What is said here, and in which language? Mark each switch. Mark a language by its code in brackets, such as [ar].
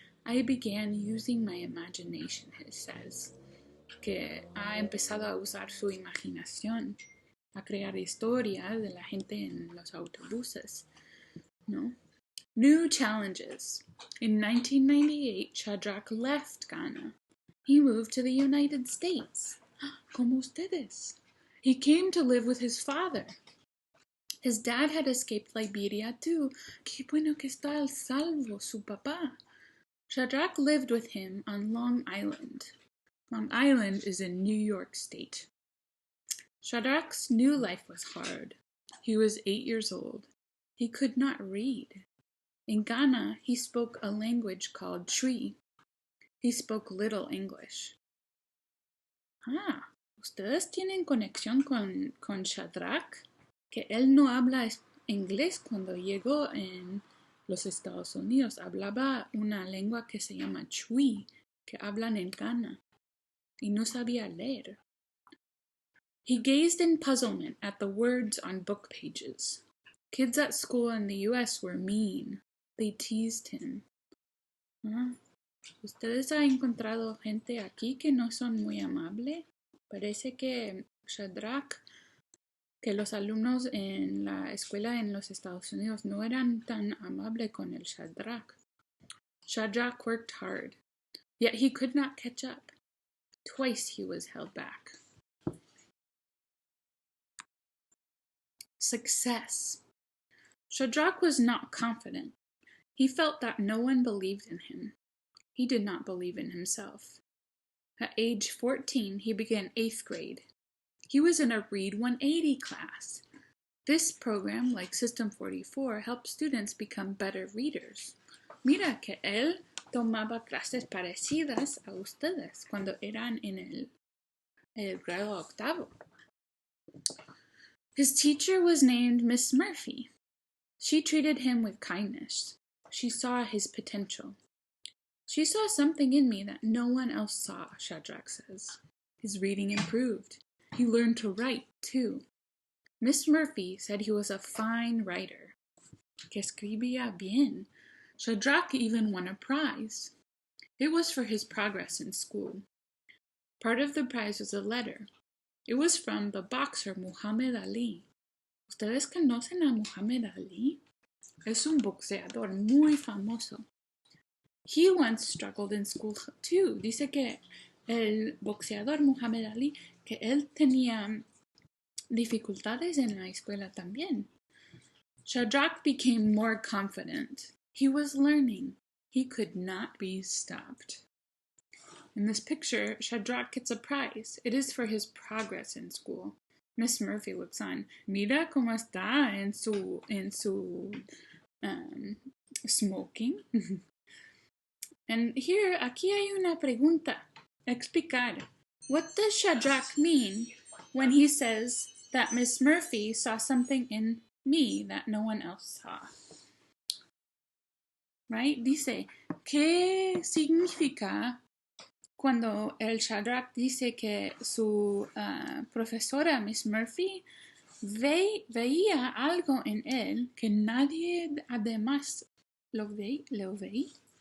[en] I began using my imagination, he says, [es] que ha empezado a usar su imaginación, a crear historias de la gente en los autobuses. No? [en] New challenges. In 1998, Shadrach left Ghana. He moved to the United States. [es] Como ustedes. [en] He came to live with his father. His dad had escaped Liberia too. [es] Qué bueno que está al salvo, su papá. [en] Shadrach lived with him on Long Island. Long Island is in New York State. Shadrach's new life was hard. He was 8 years old. He could not read. In Ghana, he spoke a language called Twi. He spoke little English. [es] ¿Ustedes tienen conexión con Shadrach? Que él no habla inglés cuando llegó en los Estados Unidos. Hablaba una lengua que se llama Twi, que hablan en Ghana. Y no sabía leer. [en] He gazed in puzzlement at the words on book pages. Kids at school in the U.S. were mean. They teased him. [es] ¿Ustedes han encontrado gente aquí que no son muy amables? Parece que Shadrach, que los alumnos en la escuela en los Estados Unidos no eran tan amables con el Shadrach. [en] Shadrach worked hard, yet he could not catch up. Twice he was held back. Success. Shadrach was not confident. He felt that no one believed in him. He did not believe in himself. At age 14, he began 8th grade. He was in a Read 180 class. This program, like System 44, helped students become better readers. [es] Mira que él tomaba clases parecidas a ustedes cuando eran en el grado octavo. [en] His teacher was named Miss Murphy. She treated him with kindness. She saw his potential. She saw something in me that no one else saw, Shadrach says. His reading improved. He learned to write, too. Miss Murphy said he was a fine writer. [es] Que escribía bien. [en] Shadrach even won a prize. It was for his progress in school. Part of the prize was a letter. It was from the boxer Muhammad Ali. [es] ¿Ustedes conocen a Muhammad Ali? Es un boxeador muy famoso. [en] He once struggled in school too. [es] Dice que el boxeador Muhammad Ali, que él tenía dificultades en la escuela también. [en] Shadrach became more confident. He was learning. He could not be stopped. In this picture, Shadrach gets a prize. It is for his progress in school. Miss Murphy looks on. [es] Mira cómo está en su smoking. [en] And here, [es] aquí hay una pregunta. Explicar. [en] What does Shadrach mean when he says, that Miss Murphy saw something in me that no one else saw. Right? [es] Dice, ¿qué significa cuando el Shadrach dice que su profesora, Miss Murphy, veía algo en él que nadie además lo veía?